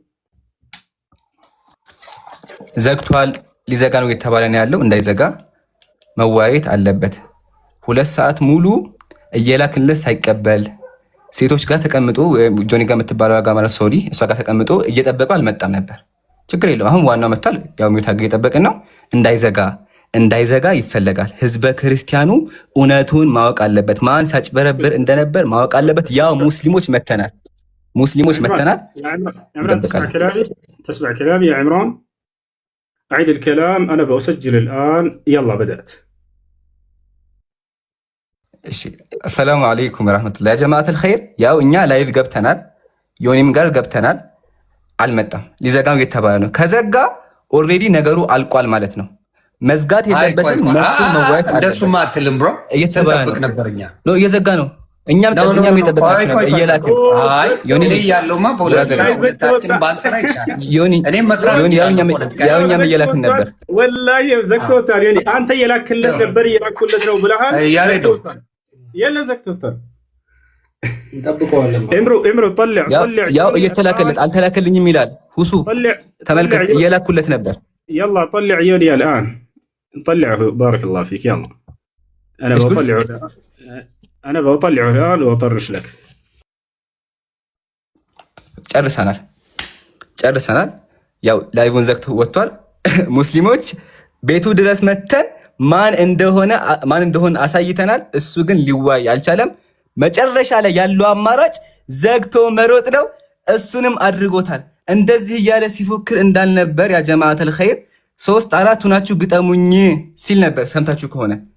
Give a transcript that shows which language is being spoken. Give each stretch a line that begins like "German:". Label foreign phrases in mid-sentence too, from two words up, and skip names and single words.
Amharic: ዘግቷል፣ ሊዘጋ ነው የተባለ ነው ያለው። እንዳይዘጋ መወያየት አለበት። 2 ሰዓት ሙሉ እየላክንለት ሳይቀበል ሴቶች ጋር ተቀምጦ ጆኒ ጋር የምትባለው ጋር ማለት ሶሪ እሷ ጋር ተቀምጦ እየጠበቀው አልመጣም ነበር። ችግር የለው። አሁን ዋናው መጥቷል። ያው ሚውታግ እየጠበቅን ነው። እንዳይዘጋ ይፈለጋል። ህዝበ ክርስቲያኑ እውነቱን ማወቅ አለበት። ማን ሳጭበረብር እንደነበር ማወቅ አለበት። ያው ሙስሊሞች መተናል።
Arabic: تسمع كلامي يا عمران؟ أعيد الكلام. أنا بأسجل الآن. يلا بدأت. السلام عليكم ورحمة الله يا جماعة الخير.
Amharic: ያው እኛ ላይቭ ገብተናል። ዮኒም ጋር ገብተናል። አልመጣም። ሊዘጋው እየተባለ ነው። ከዘጋ ኦልሬዲ ነገሩ አልቋል ማለት ነው። መዝጋት የለበትም። መጥቶ መዋየት አለበት። እንደሱማ አትልም ብሮ እየተጠበቅ ነበርኛ ነው። እየዘጋ ነው። እኛም እየጠበቅናችሁ ነበር። እየላክን ዮኒ ያለውማ ፖለቲካ ሁለታችን ባንሰራ ይቻላል። እኔም መስራት ያው እኛም እየላክን ነበር። ወላሂ ዘግቶታል። ዮኒ አንተ እየላክለት ነበር። እየላኩለት ነው ብለሃል። ያሬዶ የለም ዘግቶታል። እንጠብቀዋለን። እምሮ طلع ያው እየተላከለት አልተላከልኝም ይላል። ሁሱ ተመልከት፣ እየላኩለት ነበር።
Arabic: يلا طلع يوني الآن. نطلعه. بارك الله فيك. يلا أنا بطلعه الآن وأطرش لك.
Amharic: ጨርሰናል። ያው ላይቭን ዘግቶ ወጥቷል። ሙስሊሞች ቤቱ ድረስ መተን ማን እንደሆነ አሳይተናል። እሱ ግን ሊዋይ አልቻለም። መጨረሻ ላይ ያለው አማራጭ ዘግቶ መሮጥ ነው። እሱንም አድርጎታል። እንደዚህ እያለ ሲፎክር እንዳልነበር
Arabic: يا جماعة الخير
Amharic: 3 4 ሁናችሁ ግጠሙኝ ሲል ነበር። ሰምታችሁ ከሆነ